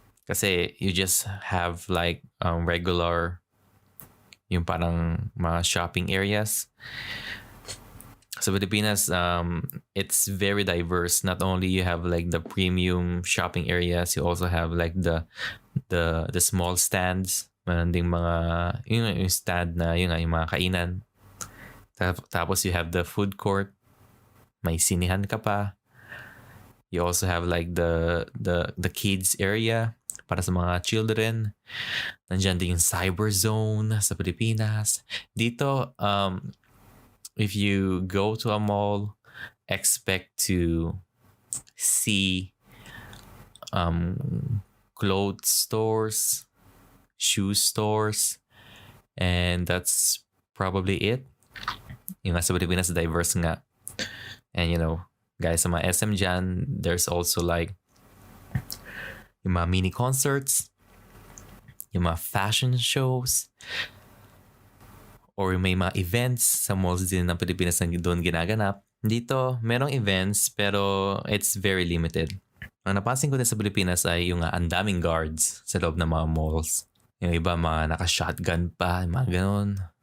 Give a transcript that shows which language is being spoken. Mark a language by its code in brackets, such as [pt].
[tl] Kasi [en] you just have like regular, [tl] yung parang mga [en] shopping areas. Sa Pilipinas, it's very diverse. Not only you have like the premium shopping areas, you also have like the small stands. [tl] Meron ding mga yung stand na yung mga kainan. Tapos [en] you have the food court. [tl] May sinihan ka pa. [en] You also have like the kids area [tl] para sa mga [en] children. [tl] Nandiyan din yung cyber zone sa Pilipinas. Dito, [en] if you go to a mall, expect to see clothes stores, shoe stores, and that's probably it. [tl] Yung sa Pilipinas, diverse nga. [en] And guys, [tl] sa mga SM dyan, [en] there's also like [tl] yung mga mini concerts, yung mga fashion shows, or may mga events sa malls din ng Pilipinas na doon ginaganap. Dito, merong [en] events [tl] pero [en] it's very limited. [tl] Ang napansin ko din sa Pilipinas ay yung ang daming guards sa loob ng mga malls. Yung iba mga naka-shotgun pa, mga ganon.